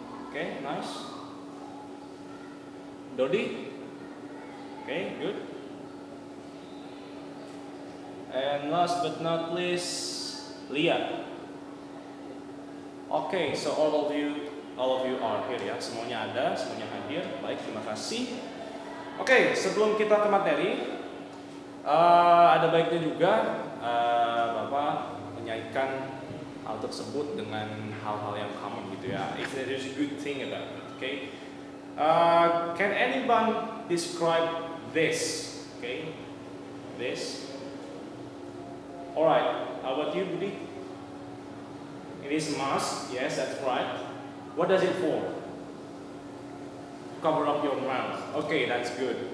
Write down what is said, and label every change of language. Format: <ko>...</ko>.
<en>Okay, nice. Dodi. Okay, good. And last but not least, Lia. Okay, so all of you are here ya.</en> <id>Semuanya ada, semuanya hadir. Baik, terima kasih. Oke, sebelum kita ke materi, ada baiknya juga Bapak menyajikan hal tersebut dengan hal-hal yang common gitu ya.</id> <en>There's a good thing about it, okay? Can anyone describe this? Okay, this. Alright, how about you, Budi? It is mask, yes, that's right. What does it for? Cover up your mouth. Okay, that's good.</en>